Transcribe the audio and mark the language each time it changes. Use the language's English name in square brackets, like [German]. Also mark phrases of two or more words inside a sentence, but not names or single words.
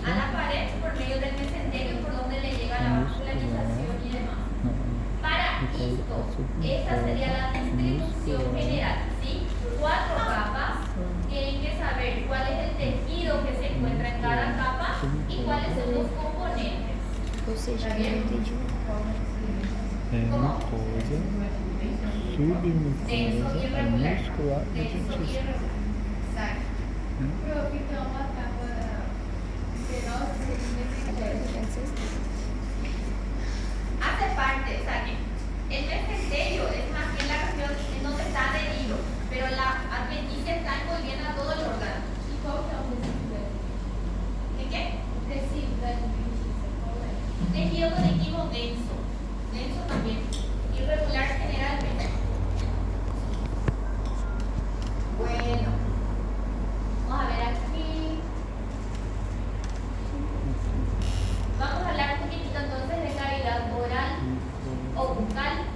[Spanish] A la pared por medio del mesenterio, por donde le llega la vascularización y demás. Para esto, esta sería la distribución general, ¿sí? 4 capas, tienen que saber cuál es el tejido que se encuentra en cada capa y cuáles son los componentes. [Portuguese] Ou seja, [Spanish] ¿Está [Portuguese] eu [Spanish] bien? [Portuguese] não entendi. [Spanish] Mucosa, Denso y submucosa, irregular. muscular e Denso y adventicia. irregular. Exacto. [Portuguese] Prof, então uma capa venosa seria [Spanish] Hace parte, o sea que el mesenterio es más bien la región en donde está adherido, pero la adventicia está envolviendo a todo el órgano. [Portuguese] E qual que é o tecido? [Spanish] ¿De qué? [Portuguese] Tecido da adventicia, qual é? [Spanish] Tejido conectivo denso. Denso también. Irregular generalmente. Bueno. Vamos a ver aquí. Vamos a hablar un poquitito entonces de cavidad oral o bucal.